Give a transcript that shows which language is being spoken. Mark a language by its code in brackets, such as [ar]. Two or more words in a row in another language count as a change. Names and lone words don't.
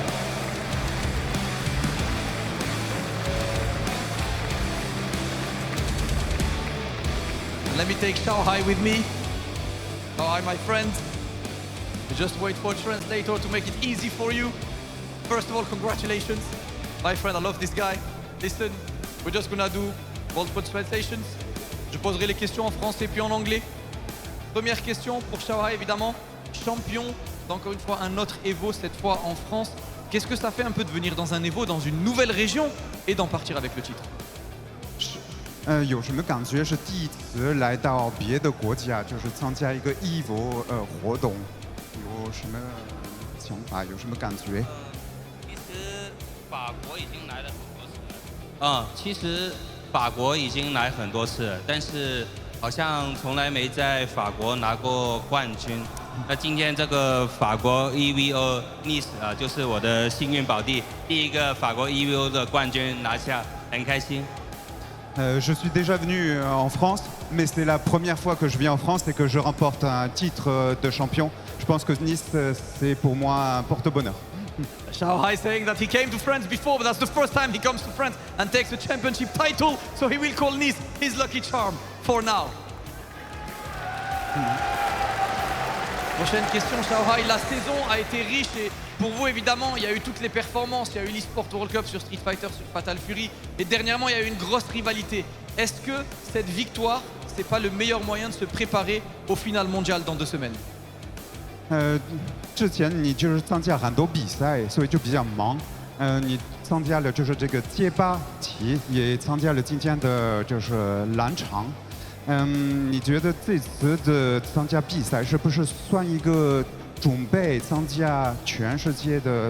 [en] Let me take xiaohai with me. xiaohai, my friend. Just wait for a translator to make it easy for you. First of all, congratulations. My friend, I love this guy. Listen, we're just gonna do multiple translations. [fr] Je poserai les questions en français puis en anglais. Première question pour xiaohai, évidemment. Champion d'encore une fois un autre Evo, cette fois en France. Qu'est-ce que ça fait un peu de venir dans un Evo, dans une nouvelle région et d'en partir avec le titre? [zh] 有什么感觉？是第一次来到别的国家，就是参加一个 EVO 活动，有什么想法？有什么感觉？其实法国已经来了很多次了。其实法国已经来很多次了，但是好像从来没在法国拿过冠军。那今天这个法国 EVO Nice 就是我的幸运宝地，第一个法国 EVO 的冠军拿下，很开心。 [fr] Je suis déjà venu en France, mais c'est la première fois que je viens en France et que je remporte un titre de champion. Je pense que Nice, c'est pour moi un porte-bonheur. [en] xiaohai saying that he came to France before, but that's the first time he comes to France and takes the championship title, so he will call Nice his lucky charm for now. [fr] Prochaine question, xiaohai. La saison a été riche et pour vous, évidemment, il y a eu toutes les performances. Il y a eu l'eSport World Cup sur Street Fighter, sur Fatal Fury. Et dernièrement, il y a eu une grosse rivalité. Est-ce que cette victoire, c'est pas le meilleur moyen de se préparer au final mondial dans 2 semaines? [zh] 之前你就是参加很多比赛，所以就比较忙。你参加了就是这个街霸棋，也参加了今天的就是蓝场。你觉得这次的参加比赛是不是算一个准备参加全世界的？